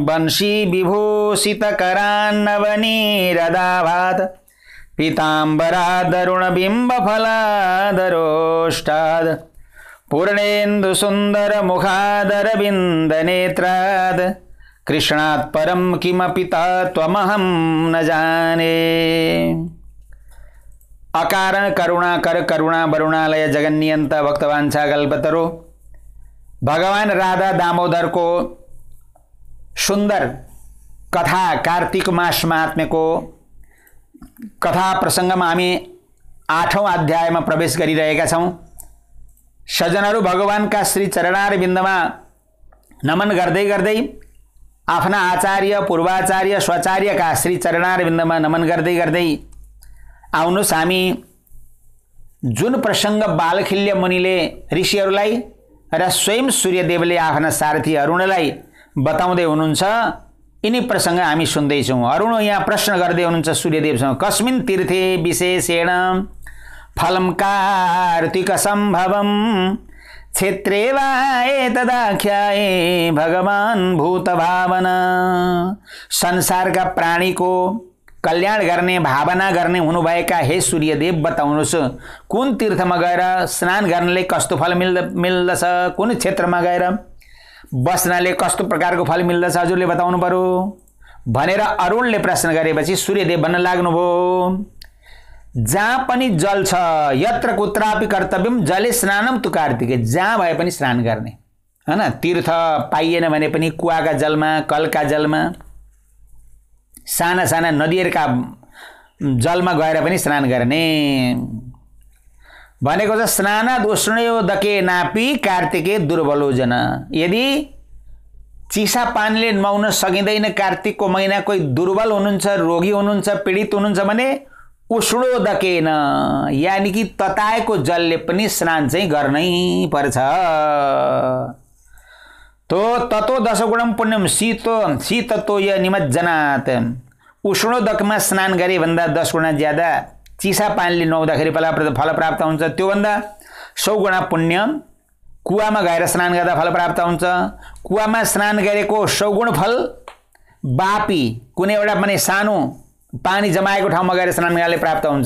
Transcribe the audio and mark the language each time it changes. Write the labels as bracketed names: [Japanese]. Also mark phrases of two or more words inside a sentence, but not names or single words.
[Sanskrit] बंशी विभूषितकरान्नवनीरदाभात् पीताम्बरादरुणबिम्बफलादरोष्टाद् पूर्णेन्दुसुन्दरमुखादरविन्दनेत्राद् कृष्णात् परं किमपि तत्त्वमहं न जाने। अकारण करुणाकर करुणा वरुणालय जगन्नियंत भक्तवांछा कल्पतरु। [Nepali] भगवान राधा दामोदर को सुंदर कथा कार्तिक मास महात्म्य को कथा प्रसंग में हामी 8औं अध्याय में प्रवेश गरिरहेका छौं। सज्जनहरू भगवान का श्री चरणार बिन्दमा नमन गर्दै गर्दै आफ्ना आचार्य पूर्वाचार्य स्वाचार्य का श्री चरणार बिन्दमा नमन गर्दै गर्दै आउनुस् हामी जुन प्रसंग बालखिल्य मुनिले ऋषिहरूलाई र स्वयं सूर्यदेवले आफ्ना सारथी अरुणलाई बताउँदै हुनुहुन्छ यिनी प्रसंग हामी सुन्दै छौं। अरुण यहाँ प्रश्न गर्दै हुनुहुन्छ सूर्यदेवसँग, [Sanskrit] कस्मिन् तीर्थे विशेषेण फलं कार्तिक सम्भवम् क्षेत्रे वा एतदाख्याये भगवान भूत भावना। [Nepali] संसारका प्राणीको कल्याण गर्ने भावना गर्ने हुनुभएका हे सूर्यदेव बताउनुस् कुन तीर्थमा गएर स्नान गर्नले कस्तो फल मिल्दछ, कुन क्षेत्रमा गएर बस्नाले कस्तो प्रकारको फल मिल्दछ हजुरले बताउनु पर्यो भनेर अरुणले प्रश्न गरेपछि सूर्यदेव भन्न लाग्नुभयो, जहाँ पनि जल छ [Sanskrit] यत्र कुत्रापि कर्तव्यम जले स्नानम तु कार्तिके। [Nepali] जहाँ भए पनि स्नान गर्ने हैन। तीर्थ पाइएन भने पनि कुवाका जलमा कलका जलमा साना साना नदीहरूका जलमा गएर पनि स्नान गर्ने भनेको छ। [Sanskrit] स्नानाद् उष्णयोदके नापि कार्तिके दुर्बलो जन। [Nepali] यदि चिसा पानीले नुहाउन सकिँदैन कार्तिकको महिना, कोही दुर्बल हुनुहुन्छ, रोगी हुनुहुन्छ, पीडित हुनुहुन्छ भने उष्णोदकेन यानी कि तताएको जलले पनि स्नान चाहिँ गर्नै पर्छ। [Sanskrit] तो ततो दशगुणम पुण्यम शीततो य निमज्जनात्। [Nepali] उष्णोदकमा स्नान गरे भन्दा 10 गुणा ज्यादा चिसा पानीले नुहाउँदाखेरि फल प्राप्त हुन्छ। त्यो भन्दा 100 गुणा पुण्य कुवामा गएर स्नान गर्दा फल प्राप्त हुन्छ। कुवामा स्नान गरेको 100 गुण फल बापी कुनै एउटा पनि सानो पानी जमाएको ठाउँमा गएर स्नान गर्नाले प्राप्त हुन्छ।